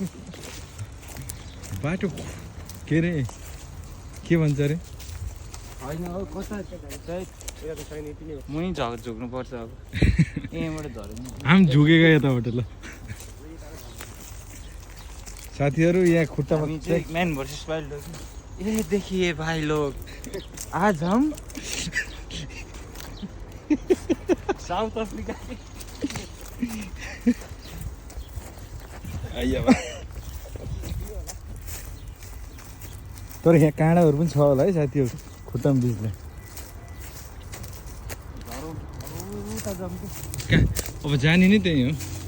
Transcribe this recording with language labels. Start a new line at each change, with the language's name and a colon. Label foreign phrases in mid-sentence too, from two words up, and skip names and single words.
Nepali: बाटो के अरे के भन्छ अरे? होइन हो कता मै झुक्नु पर्छ अब यहीँबाट झर्नु। हामी झुकेगा यताबाट ल साथीहरू। यहाँ खुट्टामा
English: Man versus wild dog.
Hindi: ये देखिए भाई लोग, आज हम साउथ अफ्रीका के
Nepali: तर यहाँ काँडाहरू पनि छ होला है साथीहरू खुट्टामा बिचले। अब जाने नै त्यही हो।